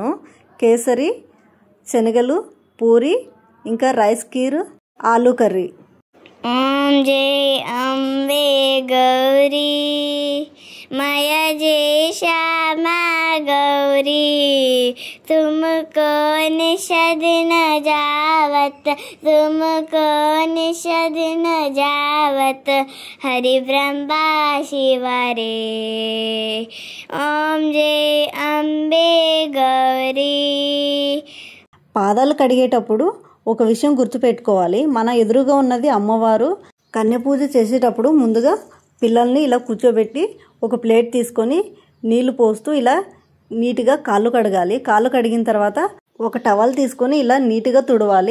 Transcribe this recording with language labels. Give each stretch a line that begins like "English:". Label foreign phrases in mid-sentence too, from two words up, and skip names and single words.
Telugu: కేసరి, శనగలు, పూరి, ఇంకా రైస్ కీర్, ఆలూ కర్రీ.
Hindi: ओम जय अंबे गौरी मैया जय श्यामा गौरी तुमको निषद न जावत तुमको निषद न जावत हरि ब्रह्मा शिवरे ओम जय अंबे गौरी.
Telugu: పాదాలు కడిగేటప్పుడు ఒక విషయం గుర్తుపెట్టుకోవాలి. మన ఎదురుగా ఉన్నది అమ్మవారు. కన్య పూజ చేసేటప్పుడు ముందుగా పిల్లల్ని ఇలా కూర్చోబెట్టి ఒక ప్లేట్ తీసుకొని నీళ్లు పోస్తూ ఇలా నీట్గా కాళ్ళు కడగాలి. కాళ్ళు కడిగిన తర్వాత ఒక టవల్ తీసుకొని ఇలా నీట్గా తుడవాలి.